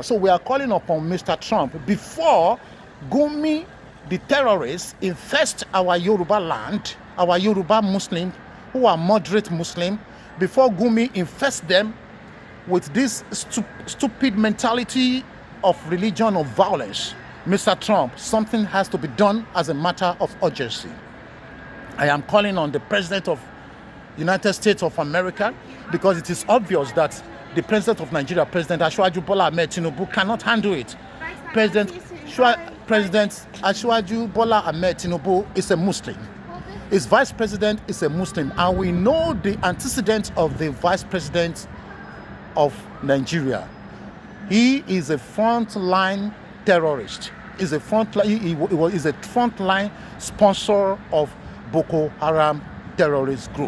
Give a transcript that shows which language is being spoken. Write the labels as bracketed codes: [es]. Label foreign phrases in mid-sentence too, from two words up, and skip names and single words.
[en] So we are calling upon Mr. Trump, before Gumi, the terrorists, infest our Yoruba land, our Yoruba Muslims who are moderate Muslim, before Gumi infests them with this stupid mentality of religion or violence, Mr. Trump, something has to be done as a matter of urgency. I am calling on the President of United States of America, because it is obvious that the President of Nigeria, President Asiwaju Bola Ahmed Tinubu, cannot handle it. President Asiwaju Bola Ahmed Tinubu is a Muslim. His Vice President is a Muslim, and we know the antecedents of the Vice President of Nigeria. He is a frontline terrorist. He is a frontline sponsor of Boko Haram terrorist group.